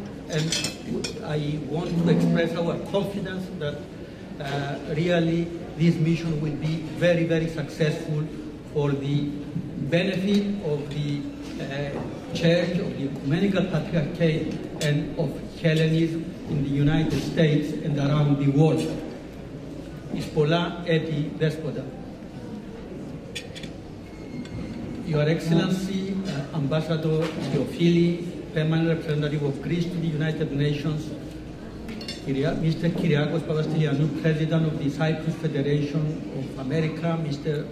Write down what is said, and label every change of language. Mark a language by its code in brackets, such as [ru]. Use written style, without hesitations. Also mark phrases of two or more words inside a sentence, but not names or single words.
[en] And I want to express our confidence that really this mission will be very, very successful for the benefit of the Church, of the Ecumenical Patriarchate, and of Hellenism in the United States and around the world. [el] Εις πολλά έτη δέσποτα. [en] Your Excellency, Ambassador Theophili, Permanent Representative of Greece to the United Nations, Mr. Kyriakos Papastilianou, President of the Cyprus Federation of America, Mr.